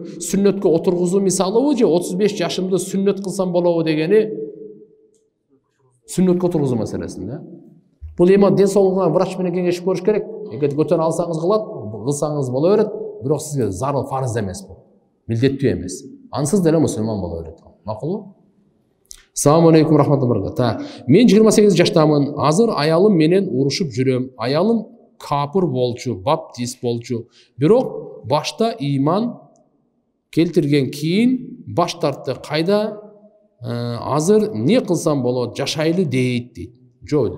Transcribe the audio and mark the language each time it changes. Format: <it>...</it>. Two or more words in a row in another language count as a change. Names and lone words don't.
<ky>Сүннөткө отургузуу мисалыбы же 35 жашымды сүннөт кылсам болобу дегени сүннөткө отургузуу маселесинде. Бул эми ден соолугуңа врач менен кеңешип көрүш керек. Эгер көтөрө алсаңыз кылсаңыз боло берет, бирок сизге зарыл фарыз эмес бул. Милдеттүү эмес. Ансыз деле мусулман боло берет. Макулбу?</ky> <ar>السلام عليكم ورحمة الله وبركاته.</ar> <ky>Мен 28 жаштамын. Азыр аялым менен урушуп жүрөм. Аялым капыр болчу, баптист болчу. Бирок башта иман келтирген кийин баш тартты. Кайда азыр не кылсам болот? Жашайлы дейт. Жок.</ky>